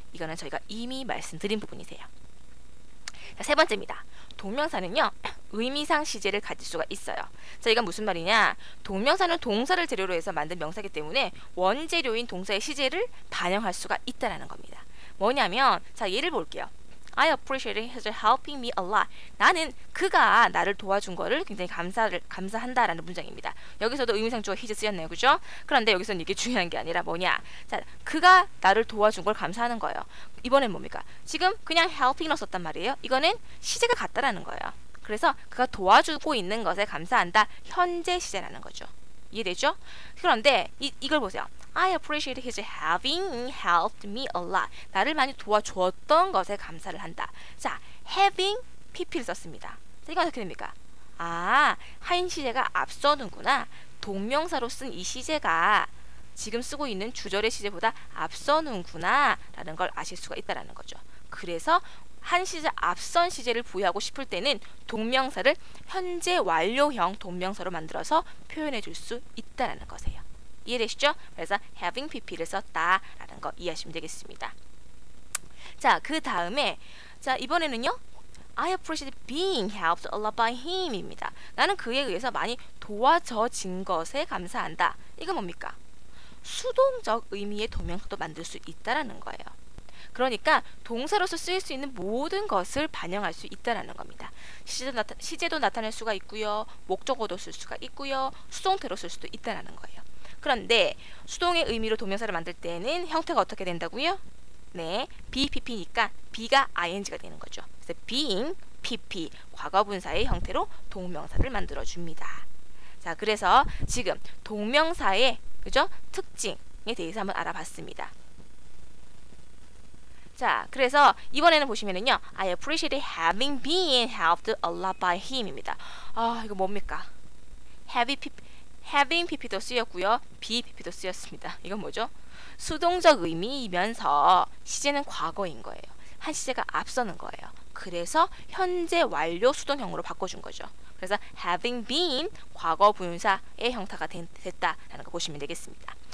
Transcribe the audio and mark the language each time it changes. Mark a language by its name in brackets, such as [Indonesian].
[Korean] 이거는 저희가 이미 말씀드린 부분이세요. 자, 세 번째입니다. 동명사는요, 의미상 시제를 가질 수가 있어요. 자, 이건 무슨 말이냐? 동명사는 동사를 재료로 해서 만든 명사이기 때문에 원재료인 동사의 시제를 반영할 수가 있다는 겁니다. 뭐냐면, 자, 예를 볼게요. [English] I appreciate his helping me a lot. [Korean] 나는 그가 나를 도와준 거를 굉장히 감사한다라는 문장입니다. 여기서도 의미상 주어 his 쓰였네요. 그죠? 그런데 여기서는 이게 중요한 게 아니라 뭐냐? 자, 그가 나를 도와준 걸 감사하는 거예요. 이번엔 뭡니까? 지금 그냥 helping로 썼단 말이에요. 이거는 시제가 같다라는 거예요. 그래서 그가 도와주고 있는 것에 감사한다. 현재 시제라는 거죠. 이해되죠? 그런데 이걸 보세요. [English] I appreciate his having helped me a lot. [Korean] 나를 많이 도와줬던 것에 감사를 한다. 자, having pp를 썼습니다. 자, 이건 어떻게 됩니까? 아, 한 시제가 앞서는구나. 동명사로 쓴 이 시제가 지금 쓰고 있는 주절의 시제보다 앞서는구나 라는 걸 아실 수가 있다는 거죠. 그래서 한 시제 앞선 시제를 부여하고 싶을 때는 동명사를 현재 완료형 동명사로 만들어서 표현해 줄 수 있다는 것이에요. 이해되시죠? 그래서 having pp를 썼다라는 거 이해하시면 되겠습니다. 자, 그 다음에 자, 이번에는요. [English] I appreciate being helped a lot by him [Korean] 입니다. 나는 그에 의해서 많이 도와져진 것에 감사한다. 이건 뭡니까? 수동적 의미의 동명사도 만들 수 있다라는 거예요. 그러니까 동사로서 쓰일 수 있는 모든 것을 반영할 수 있다라는 겁니다. 시제도 나타낼 수가 있고요. 목적어도 쓸 수가 있고요. 수동태로 쓸 수도 있다라는 거예요. 그런데 수동의 의미로 동명사를 만들 때는 형태가 어떻게 된다고요? 네, BPP니까 B가 ing가 되는 거죠. 그래서 being, PP, 과거분사의 형태로 동명사를 만들어 줍니다. 자, 그래서 지금 동명사의 그죠? 특징에 대해서 한번 알아봤습니다. 자, 그래서 이번에는 보시면은요. [English] I appreciate having been helped a lot by him입니다. [Korean] 아, 이거 뭡니까? having pp도 쓰였고요. be pp도 쓰였습니다. 이건 뭐죠? 수동적 의미이면서 시제는 과거인 거예요. 한 시제가 앞서는 거예요. 그래서 현재 완료 수동형으로 바꿔준 거죠. 그래서 having been 과거 분사의 형태가 됐다라는 거 보시면 되겠습니다.